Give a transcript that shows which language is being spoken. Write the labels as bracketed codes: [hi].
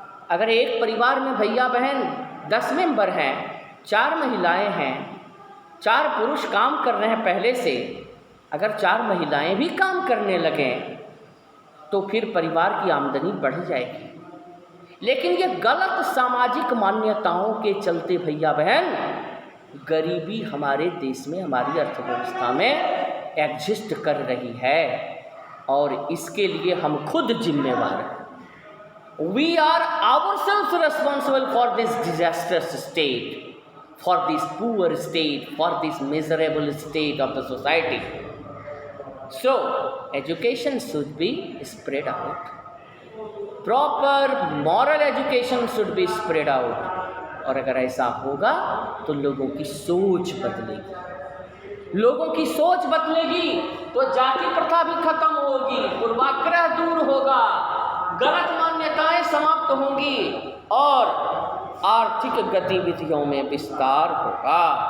[hi] अगर एक परिवार में भैया बहन 10 मेंबर हैं, 4 महिलाएं हैं, 4 पुरुष काम कर रहे हैं पहले से, अगर 4 महिलाएं भी काम करने लगें तो फिर परिवार की आमदनी बढ़ जाएगी। लेकिन ये गलत सामाजिक मान्यताओं के चलते भैया बहन गरीबी हमारे देश में, हमारी अर्थव्यवस्था में एग्जिस्ट कर रही है, और इसके लिए हम खुद जिम्मेवार हैं। [en] We are ourselves responsible for this disasters state, for this poor state, for this miserable state of the society. So, education should be spread out. Proper moral education should be spread out. [hi] और अगर ऐसा होगा तो लोगों की सोच बदलेगी। लोगों की सोच बदलेगी तो जाति प्रथा भी खत्म होगी, पूर्वाग्रह दूर होगा, गलत मान्यताएं समाप्त होंगी और आर्थिक गतिविधियों में विस्तार होगा।